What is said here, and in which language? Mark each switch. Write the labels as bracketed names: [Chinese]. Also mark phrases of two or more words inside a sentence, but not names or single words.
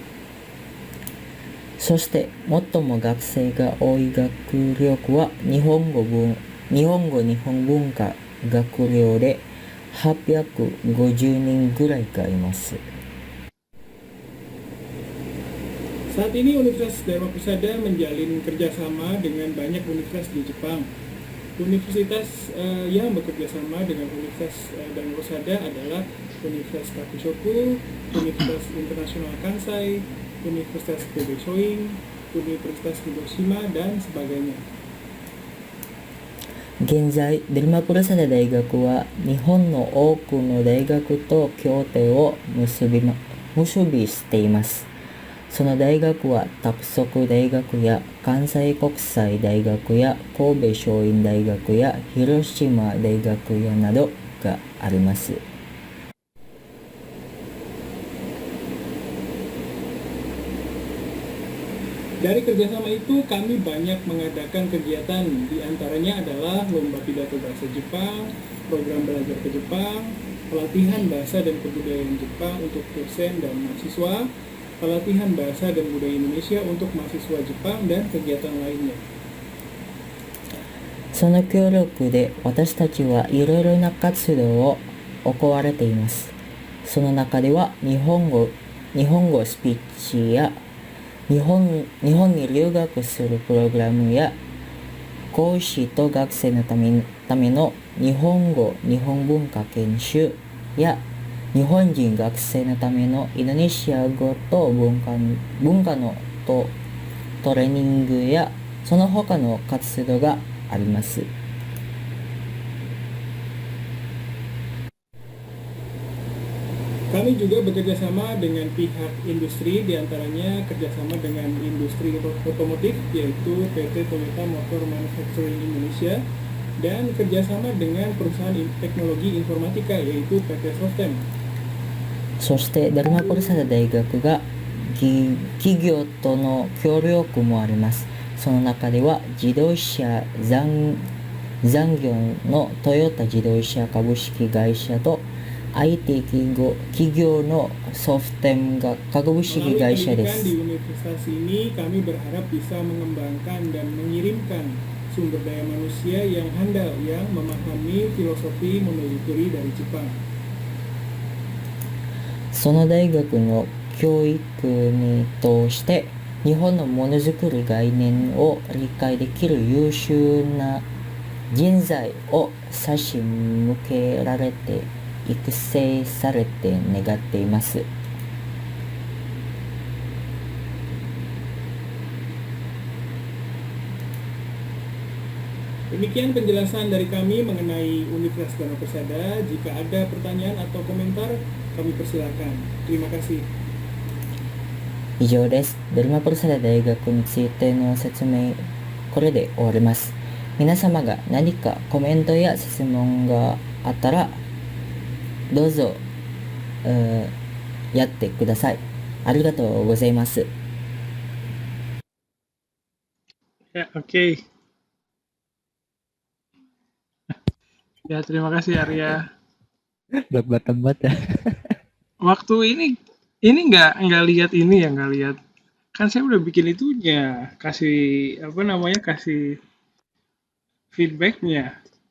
[Japanese] そして最も学生が多い学力は日本語日本文化学寮で850人ぐらいがいます。 [Indonesian] Saat ini Universitas Dharma Persada menjalin kerjasama dengan banyak universitas di Jepang. Universitas yang bekerja sama dengan Universitas Dharma Persada adalah Universitas Kakushoku, Universitas Internasional Kansai, Universitas Kobe Shoin, Universitas Hiroshima, dan sebagainya. [Japanese] 現在、デルマプラサダ大学は日本の多くの大学と協定を結びしています。その大学は拓殖大学や関西国際大学や神戸松蔭大学や広島大学やなどがあります。 [Indonesian] Dari kerjasama itu kami banyak mengadakan kegiatan, diantaranya adalah lomba pidato bahasa Jepang, program belajar ke Jepang, pelatihan bahasa dan kebudayaan Jepang untuk dosen dan mahasiswa, pelatihan bahasa dan budaya Indonesia untuk mahasiswa Jepang, dan kegiatan lainnya. [Japanese] その協力で私たちはいろいろな活動を行われています。その中では日本語スピーチや日本に留学するプログラムや講師と学生のための日本文化研修や日本人学生のためのインドネシア語と文化のトレーニングやその他の活動があります。 [Indonesian] Kami juga bekerja sama dengan pihak industri, diantaranya kerjasama dengan industri otomotif, yaitu PT Toyota Motor Manufacturing Indonesia, dan kerjasama dengan perusahaan teknologi informatika, yaitu PT Softem. [Japanese] そしてダルマポルサダ大学が企業との協力もあります。その中では自動車産業のトヨタ自動車株式会社と IT 企業のソフテム株式会社です。 [Indonesian] Di universitas ini kami berharap bisa mengembangkan dan mengirimkan sumber daya manusia yang handal yang memahami filosofi monolituri dari Jepang. [Japanese] その大学の教育に通して日本のものづくり概念を理解できる優秀な人材を差し向けられて育成されて願っています。 [Indonesian] Demikian penjelasan dari kami mengenai Universitas Dharma Persada. Jika ada pertanyaan atau komentar, kami persilakan. Terima kasih. [Japanese] 以上です。ダルマプルサダ大学についての説明、これで終わります。皆様が何かコメントや質問があったら、どうぞ、やってください。ありがとうございます。 [Indonesian] Ya, oke. Ya, terima kasih Arya. Belak-belakan banget ya. Waktu ini nggak lihat ini ya, nggak lihat. Kan saya udah bikin itunya, kasih apa namanya, kasih feedbacknya.